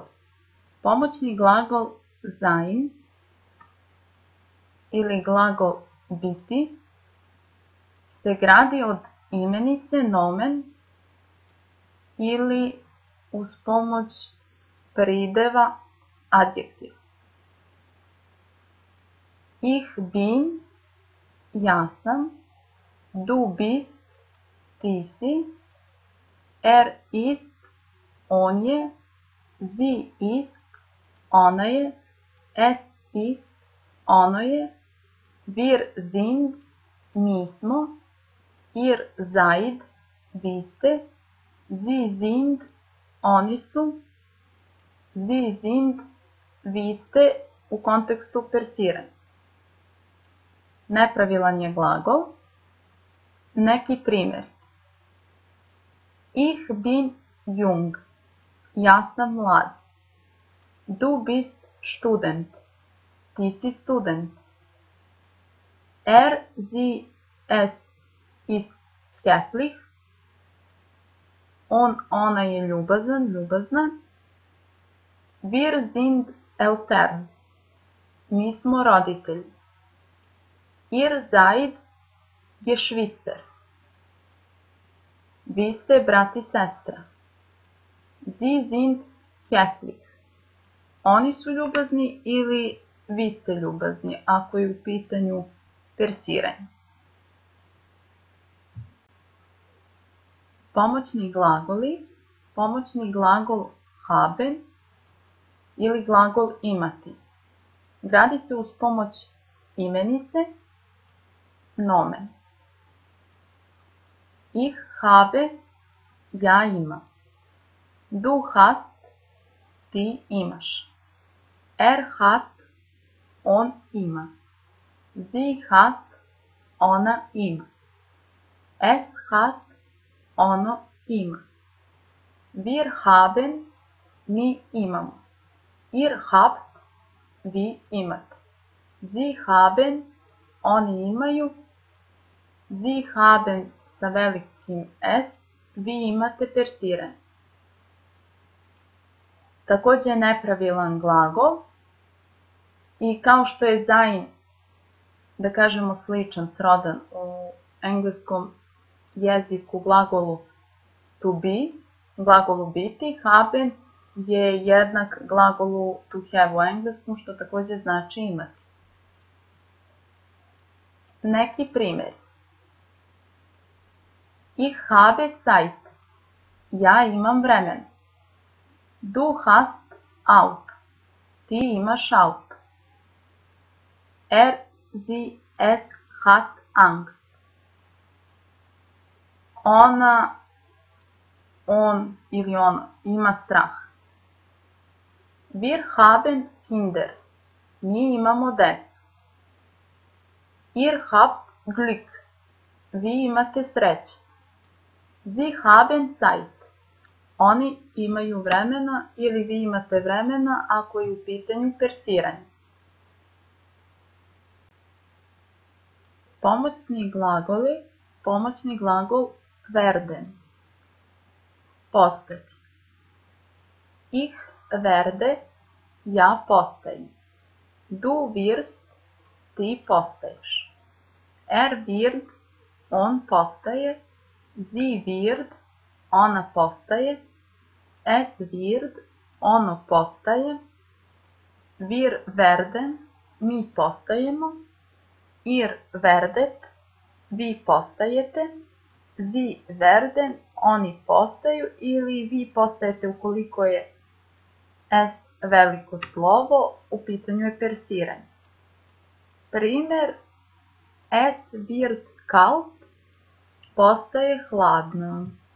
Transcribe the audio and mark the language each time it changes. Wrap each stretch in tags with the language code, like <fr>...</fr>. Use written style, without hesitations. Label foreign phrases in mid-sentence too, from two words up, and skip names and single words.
<bs>Pomoćni glagol sein ili glagol biti se gradi od imenice nomen ili uz pomoć prideva adjektiv.</bs> <de>Ich bin,</de> <bs>ja sam.</bs> <de>Du bist,</de> <bs>ti si.</bs> <de>Er ist,</de> <bs>on je.</bs> <de>Sie ist,</de> <bs>ona je.</bs> <de>Es ist,</de> <bs>ono je.</bs> <de>Wir sind,</de> <bs>mi smo.</bs> <de>Ihr seid,</de> <bs>vi ste.</bs> <de>Sie sind,</de> <bs>oni su.</bs> <de>Sie sind,</de> <bs>vi ste u kontekstu persiranja. Nepravilan je glagol. Neki primjer.</bs> <de>Ich bin jung.</de> <bs>Ja sam mlad.</bs> <de>Du bist student.</de> <bs>Ti si student.</bs> <de>Er, sie, es ist höflich.</de> <bs>On, ona je ljubazan, ljubazna.</bs> <de>Wir sind Eltern.</de> <bs>Mi smo roditelji.</bs> <de>Ihr seid Geschwister.</de> <bs>Vi ste brat i sestra.</bs> <de>Sie sind höflich.</de> <bs>Oni su ljubazni ili vi ste ljubazni, ako je u pitanju persiranje. Pomoćni glagoli. Pomoćni glagol haben ili glagol imati. Gradi se uz pomoć imenice nomen.</bs> <de>Ich habe,</de> <bs>ja imam.</bs> <de>Du hast,</de> <bs>ti imaš.</bs> <de>Er hat,</de> <bs>on ima.</bs> <de>Sie hat,</de> <bs>ona ima.</bs> <de>Es hat,</de> <bs>ono ima.</bs> <de>Wir haben,</de> <bs>mi imamo.</bs> <de>Ihr habt,</de> <bs>vi imate.</bs> <de>Sie haben,</de> <bs>oni imaju.</bs> <de>Sie haben</de> <bs>sa velikim S, vi imate persiranje. Također je nepravilan glagol i kao što je sein, da kažemo sličan, srodan u engleskom jeziku glagolu</bs> <en>to be,</en> <bs>glagolu biti, haben je jednak glagolu</bs> <en>to have</en> <bs>u engleskom, što također znači imati. Neki primjer.</bs> <de>Ich habe Zeit.</de> <bs>Ja imam vremena.</bs> <de>Du hast Auto.</de> <bs>Ti imaš auto.</bs> <de>Er, sie, es hat Angst.</de> <bs>Ona, on ili ona ima strah.</bs> <de>Wir haben Kinder.</de> <bs>Mi imamo decu.</bs> <de>Ihr habt Glück.</de> <bs>Vi imate sreće.</bs> <de>Sie haben Zeit.</de> <bs>Oni imaju vremena ili vi imate vremena ako je u pitanju persiranje. Pomoćni glagoli. Pomoćni glagol werden. Postati.</bs> <de>Ich werde,</de> <bs>ja postajem.</bs> <de>Du wirst,</de> <bs>ti postaješ.</bs> <de>Wird,</de> <bs>on postaje.</bs> <de>Sie wird,</de> <bs>ona postaje.</bs> <de>Es wird,</de> <bs>ono postaje.</bs> <de>Wir werden,</de> <bs>mi postajemo.</bs> <de>Ihr werdet,</de> <bs>vi postajete.</bs> <de>Sie werden,</de> <bs>oni postaju ili vi postajete ukoliko je S veliko slovo, u pitanju je persiranje. Primer,</bs> <de>es wird kalt,</de> <bs>postaje hladno.</bs>